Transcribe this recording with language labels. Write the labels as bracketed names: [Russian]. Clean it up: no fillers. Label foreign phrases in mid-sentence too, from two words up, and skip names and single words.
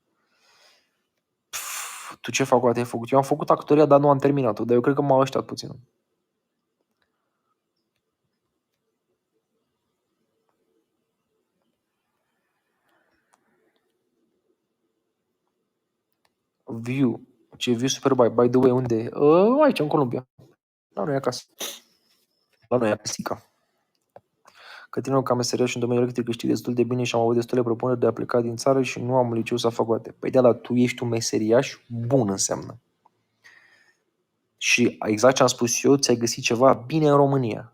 [Romanian] Tu ce facultate ai făcut? Eu am făcut actoria, dar nu am terminat-o, dar eu cred că m-a așteptat puțin. View. Ce view super [English] by the way, [Romanian] unde e? Aici, în Columbia. La noi acasă. La noi acasă. Cătrinul ca meseria și în domeniul electric știi destul de bine și am avut destule propuneri de a pleca din țară și nu am liceu să facultate. Păi da, dar tu ești un meseriaș bun înseamnă. Și exact ce am spus eu, ți-ai găsit ceva bine în România.